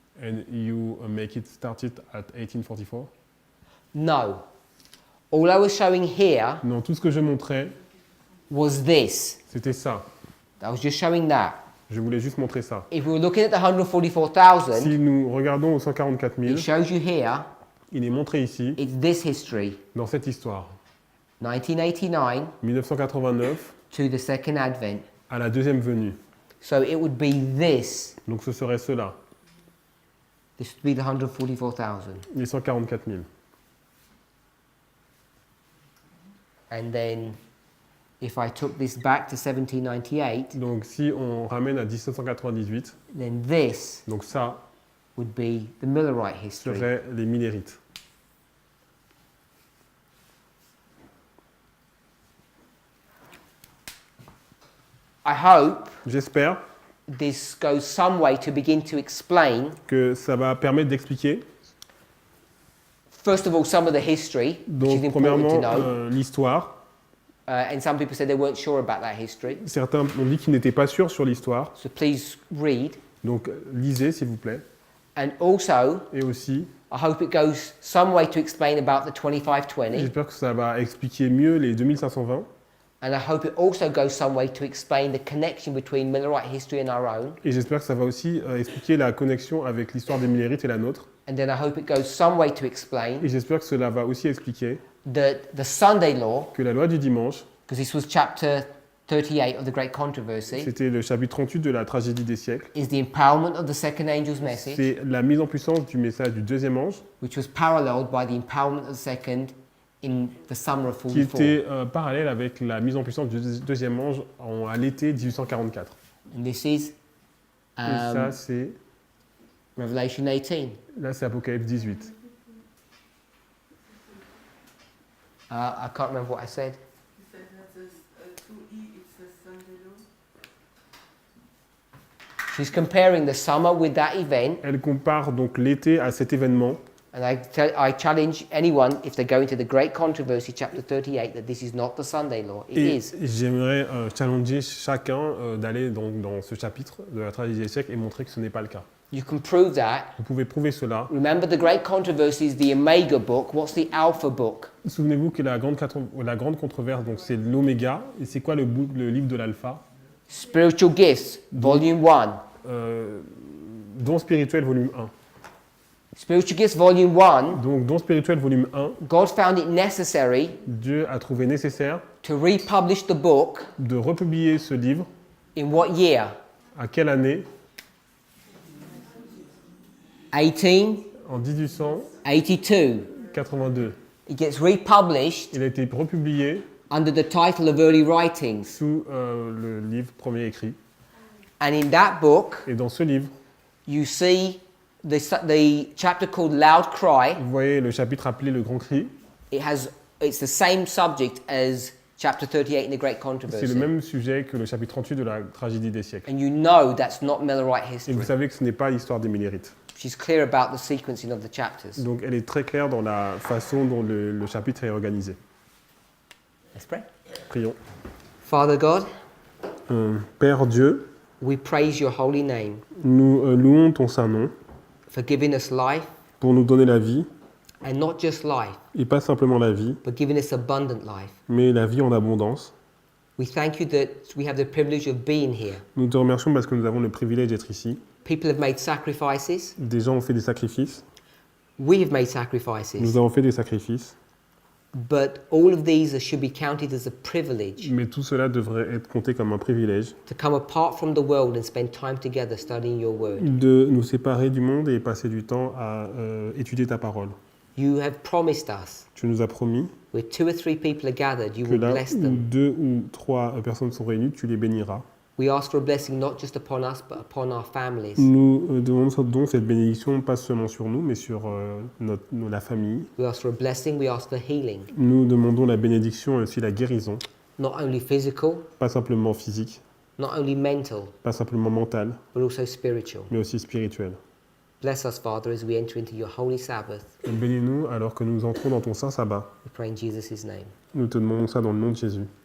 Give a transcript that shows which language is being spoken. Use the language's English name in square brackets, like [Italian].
[English] And you make it started at 1844? No. All I was showing here [French] Non, tout ce que je montrais, [English] was this. [French] c'était ça. [English] I was just showing that. [French] Je voulais juste montrer ça. [English] If we were looking at the 144,000, [French] Si nous regardons aux 144 000, [English] it shows you here, [French] il est montré ici, [English] it's this history, [French] dans cette histoire. [English] 1989 [French] 1989 [English] to the second advent. [French] à la deuxième venue. [English] So it would be this. [French] Donc ce serait cela, [English] This would be the 144,000. [French] les 144 000. [English] And then if I took this back to 1798, [French] Donc si on ramène à 1798, [English] then this [French] donc ça [English] would be the Millerite history. [French] serait les Millérites. [English] I hope [French] J'espère [English] this goes some way to begin to explain, [French] que ça va permettre d'expliquer, [English] first of all, some of the history, which is [French] donc [English] important to [French] premièrement, [English] know. [French] l'histoire. [English] And some people said they weren't sure about that history. [French] Certains ont dit qu'ils n'étaient pas sûrs sur l'histoire, [English] So please read. [French] donc lisez s'il vous plaît. [English] And also, [French] Et aussi, [English] I hope it goes some way to explain about the 2520. [French] j'espère que ça va expliquer mieux les 2520. [English] And I hope it also goes some way to explain the connection between Millerite history and our own. [French] Et j'espère que ça va aussi expliquer la connexion avec l'histoire des Millérites et la nôtre. [English] And then I hope it goes some way to explain [French] Et j'espère que cela va aussi expliquer [English] the Sunday law, [French] que la loi du dimanche, [English] because this was chapter 38 of the Great Controversy, [French] c'était le chapitre 38 de la tragédie des siècles. [English] is the empowerment of the second angel's message, [French] C'est la mise en puissance du message du deuxième ange, [English] which was paralleled by the empowerment of the second in the summer of [French] qui [English] 44. [French] était parallèle avec la mise en puissance du deuxième ange à l'été 1844. [English] And this is [French] Et ça, um, c'est [English] Revelation 18. [French] là, c'est Apocalypse 18. [English] I can't remember what I said. You said that the 2E, it's the Sunday law. She's comparing the summer with that event, [French] Elle compare donc l'été à cet événement. [English] and I challenge anyone, if they go into the Great Controversy, chapter 38, that this is not the Sunday law. It [French] Et [English] is. [French] j'aimerais challenger chacun d'aller donc dans ce chapitre de la tragédie des siècles et montrer que ce n'est pas le cas. [English] You can prove that. [French] Vous pouvez prouver cela. [English] Remember, the Great Controversy is the Omega book. What's the Alpha book? [French] Souvenez-vous que la grande controverse, donc c'est l'oméga, et c'est quoi le livre de l'alpha? [English] Spiritual Gifts, volume 1. [French] Don spirituel volume 1. [English] Spiritual Gifts, volume 1. [French] Donc don spirituel volume 1, [English] God found it necessary [French] Dieu a trouvé nécessaire [English] to republish the book [French] de republier ce livre. [English] in what year? [French] À quelle année? [English] 1882. [French] En 1882. 82. [English] It gets republished [French] Il a été republié [English] under the title of Early Writings. [French] sous le livre premier écrit. [English] And in that book, [French] Et dans ce livre, [English] you see the chapter called Loud Cry. [French] vous voyez le chapitre appelé Le Grand Cri. [English] It's the same subject as chapter 38 in the Great [French] C'est [English] Controversy. [French] le même sujet que le chapitre 38 de la tragédie des siècles. [English] And you know that's not Millerite [French] Et [English] history. [French] vous savez que ce n'est pas l'histoire des Millérites. [English] She's clear about the sequencing of the chapters. [French] Donc elle est très claire dans la façon dont le chapitre est organisé. [English] Let's pray. [French] Prions. [English] Father God, [French] Père Dieu, [English] we praise your holy name [French] nous louons ton saint nom [English] for giving us life, [French] pour nous donner la vie, [English] and not just life, [French] et pas simplement la vie, [English] but giving us abundant life. [French] mais la vie en abondance. [English] We thank you that we have the privilege of being here. [French] Nous te remercions parce que nous avons le privilège d'être ici. [English] People have made sacrifices. [French] Des gens ont fait des sacrifices, [English] We have made [French] nous [English] sacrifices. [French] avons fait des sacrifices, [English] But all of these should be counted as a privilege [French] mais tout cela devrait être compté comme un privilège [English] to come apart from the world and spend time together studying your word. [French] de nous séparer du monde et passer du temps à étudier ta parole. [English] You have promised us [French] Tu nous as promis [English] where 2 or 3 people are gathered, you [French] que [English] will [French] là [English] bless [French] où [English] them. [French] 2 ou 3 personnes sont réunies, tu les béniras. [English] We ask for a blessing not just upon us, but upon our families. [French] Nous demandons cette bénédiction pas seulement sur nous, mais sur la famille. [English] We ask for a blessing, we ask for healing, [French] Nous demandons la bénédiction et aussi la guérison, [English] not only physical, [French] pas simplement physique, [English] not only mental, [French] pas simplement mentale, [English] but also spiritual. [French] mais aussi spirituelle. [English] Bless us, Father, as we enter into your holy Sabbath. [French] Bénis-nous alors que nous entrons dans ton saint sabbat. [English] We pray in Jesus' name. [French] Nous te demandons ça dans le nom de Jésus.